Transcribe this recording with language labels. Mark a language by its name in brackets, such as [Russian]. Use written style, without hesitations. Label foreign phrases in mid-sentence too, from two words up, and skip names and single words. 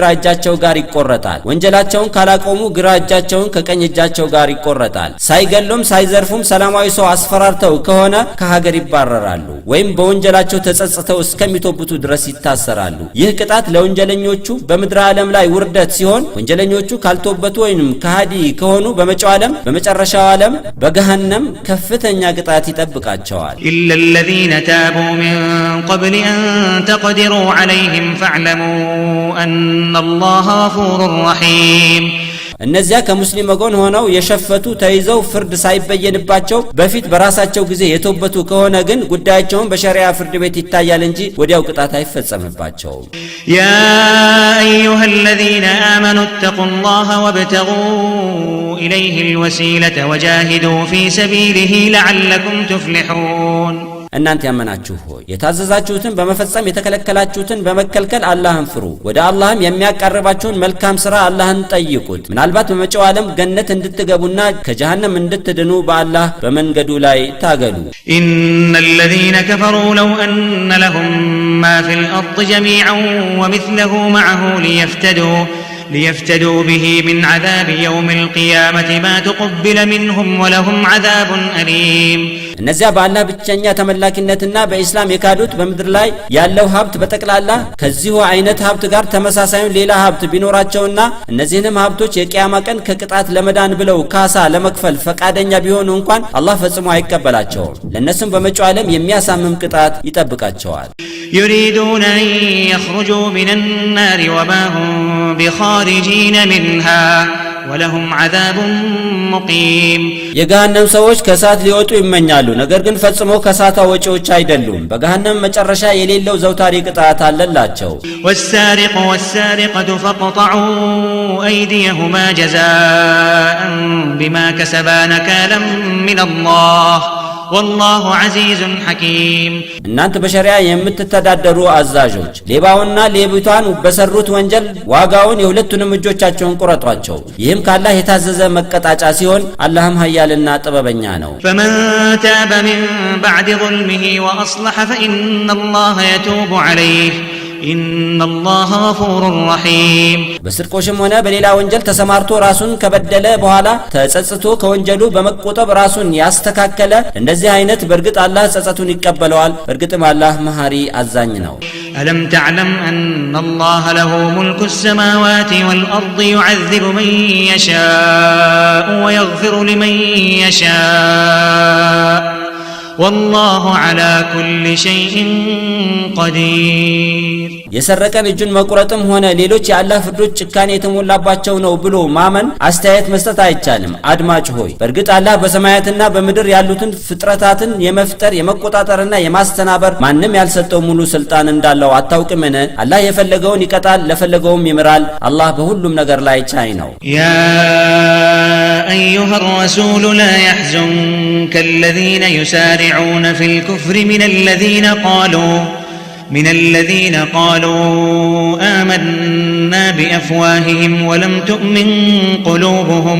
[Amharic] እጃቸው ጋር ይቆረጣል። ወንጀላቸውን ካላቆሙ ግራ እጃቸውን ከቀኝ እጃቸው ጋር ይቆረጣል። ሳይገሉም ሳይዘርፉም ሰላማዊ ሰው አስፈራርተው ከሆነ ከሀገር ይባረራሉ። ወይም በወንጀላቸው ተጸጽተው እስከሚተውበቱ ድረስ ይታሰራሉ። ይህ ቅጣት ለወንጀለኞቹ በምድር ዓለም ላይ ውርደት ሲሆን ወንጀለኞቹ ካልተውበቱ ወይንም ከሃዲ ከሆኑ በመጪው ዓለም በመጨረሻው ዓለም በገሃነም ከፍተኛ ቅጣት ይጠብቃቸዋል። [Arabic] إلا الذين تابوا من قبل أن تقدروا عليهم فاعلموا أن الله غفور رحيم [Amharic] እነዚያ ከሙስሊም ወገን ሆነው የሸፈቱ ተይዘው ፍርድ ሳይበየንባቸው በፊት በራሳቸው ጊዜ የተውበቱ ከሆነ ግን ጉዳያቸውን በሸሪዓ ፍርድ ቤት ይታያል እንጂ ወዲያው ቅጣት አይፈጸምባቸውም። [Arabic] يا أيها الذين آمنوا اتقوا الله وابتغوا إليه الوسيلة وجاهدوا في سبيله لعلكم تفلحون [Amharic] እናንተ ያመናችሁ ሆይ የታዘዛችሁትን በመፈጸም የተከለከላችሁትን በመከልከል አላህን ፍሩ። ወደ አላህም የሚያቀርባችሁን መልካም ሥራ አላህን ጠይቁት። ምናልባት በመጪው ዓለም ገነት እንድትገቡና ከጀሃነም እንድትድኑ በአላህ በመንገዱ ላይ ታገሉ። [Arabic] إن الذين كفروا لو أن لهم ما في الأرض جميعا ومثله معه ليفتدوا به من عذاب يوم القيامة ما تقبل منهم ولهم عذاب أليم [Amharic] እነዚያ በአላህ ብቸኛ ተመላኪነትና በእስላም የካዱት በምድር ላይ ያለው ሀብት በጠቅላላ ከዚሁ አይነት ሀብት ጋር ተመሳሳዩን ሌላ ሀብት ቢኖራቸውና እነዚህንም ሀብቶች የቂያማ ቀን ከቅጣት ለመዳን ብለው ካሳ ለመክፈል ፈቃደኛ ቢሆኑ እንኳን አላህ ፈጽሞ አይቀበላቸውም። ለነሱም በመጪው ዓለም የሚያሳምም ቅጣት ይጠብቃቸዋል። [Arabic] يريدون أن يخرجوا من النار وما هم بخارجين منها ولهم عذاب مقيم [Amharic] የገሃነም ሰዎች ከሳት ሊወጡ ይመኛሉ፣ ነገር ግን ፈጽሞ ከሳታ ወጪዎች አይደሉም። በገሃነም መጨረሻ የሌለው ዘውታሪ ቅጣት አለላቸው። [Arabic] والسارق والسارقة فاقطعوا أيديهما جزاء بما كسبا نكالا من الله والله عزيز حكيم [Amharic] እናንተ በሸሪዓ የምትተዳደሩ አዛዦች ሌባውና ሌቢቷን በሰሩት ወንጀል ዋጋውን የሁለቱንም እጆቻቸውን ቁረጧቸው። ይህም ካላህ የታዘዘ መቀጣጫ ሲሆን አላህም ኃያልና ጥበበኛ ነው። [Arabic] فمن تاب من بعد ظلمه وأصلح فإن الله يتوب عليه إن الله غفور رحيم [Amharic] በስርቆሽም ሆነ በሌላ ወንጀል ተሰማርቶ ራሱን ከበደለ በኋላ ተጸጽቶ ከወንጀሉ በመቆጠብ ራሱን ያስተካከለ እንደዚህ አይነት በርግጥ አላህ ጸጸቱን ይቀበለዋል። በርግጥም አላህ መሐሪ አዛኝ ነው። [Arabic] ألم تعلم أن الله له ملك السماوات والأرض يعذب من يشاء ويغفر لمن يشاء والله على كل شيء قدير [Amharic] የሰረቀን እጁን መቁረጥም ሆነ ሌሎች የአላህ ፍርዶች ጭካኔ የተሞላባቸው ነው ብሎ ማመን አስተያየት መስጠት አይቻልም። አድማጭ ሆይ በርግጥ አላህ በሰማያትና በምድር ያሉትን ፍጥረታትን የመፍጠር የመቆጣጠርና የማስተናበር ማንም ያልሰጠው ሙሉ ስልጣን እንዳለው አታውቅምን? አላህ የፈለገውን ይቀጣል፣ ለፈለገውም ይምራል። አላህ በሁሉም ነገር ላይ ቻይ ነው። [Arabic] يا أيها الرسول لا يحزنك الذين يسارعون في الكفر من الذين قالوا آمنا بأفواههم ولم تؤمن قلوبهم